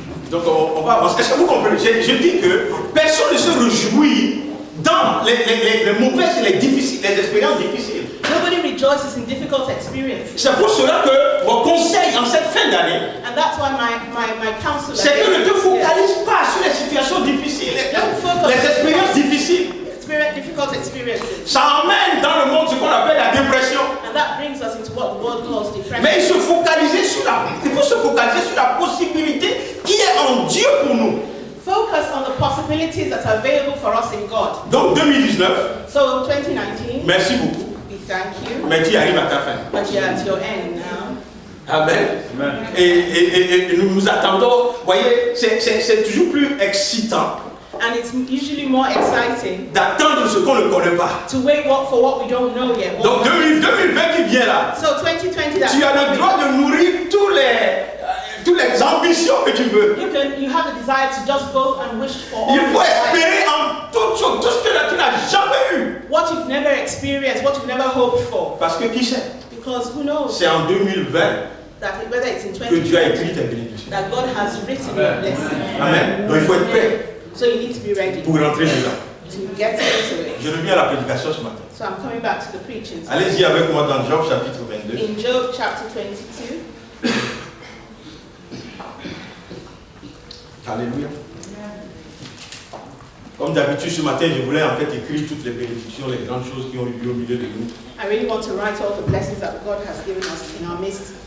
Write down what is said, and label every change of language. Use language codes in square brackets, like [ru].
[fr] Donc on va avancer. Est-ce que vous comprenez? Je dis que personne ne se réjouit dans les mauvaises et les difficiles, les expériences difficiles. [en] nobody rejoices in difficult experiences. [fr] C'est pour cela que mon conseil en cette fin d'année, [en] And that's why my counsel [fr] c'est que ne te focalise pas sur les situations difficiles, les expériences difficiles. [en] difficult experiences. [fr] Ça emmène dans le monde ce qu'on appelle la dépression. [en] And that brings us into what the world calls depression. [fr] Mais il faut se focaliser sur la possibilité qui est en Dieu pour nous. [en] Focus on the possibilities that are available for us in God. [fr] Donc 2019, [en] So 2019, [fr] merci beaucoup. [en] we thank you, [fr] Mais tu arrives à ta fin. [en] but you're at your end now. [fr] Amen. Et nous nous attendons, vous voyez, c'est toujours plus excitant [en] And it's usually more exciting [fr] d'attendre ce qu'on ne connaît pas. [en] to wait for what we don't know yet. [fr] Donc 2020 qui vient là, [en] So 2020, that's [fr] tu as le droit de nourrir toutes les ambitions que tu veux. [en] you have a desire to just go and wish for all [fr] Il faut [en] your desires. [fr] espérer en toutes choses, tout ce que tu n'as jamais eu. [en] What you've never experienced, what you've never hoped for. [fr] Parce que qui sait, [en] Because who knows [fr] c'est en 2020 [en] that whether it's in [fr] que Dieu a [en] 2020 [fr] écrit tes bénédictions. [en] that God has written your blessing. [fr] Amen. Donc il faut être prêt [en] So you need to be ready [fr] pour rentrer dedans. [en] to get into it. [fr] Je reviens à la prédication ce matin. [en] So I'm coming back to the preaching. [fr] Allez-y avec moi dans Job chapitre 22. [en] In Job chapter 22. [fr] Alléluia. Comme d'habitude ce matin, je voulais en fait écrire toutes les bénédictions, les grandes choses qui ont eu lieu au milieu de nous. [en] I really want to write all the blessings that God has given us in our midst,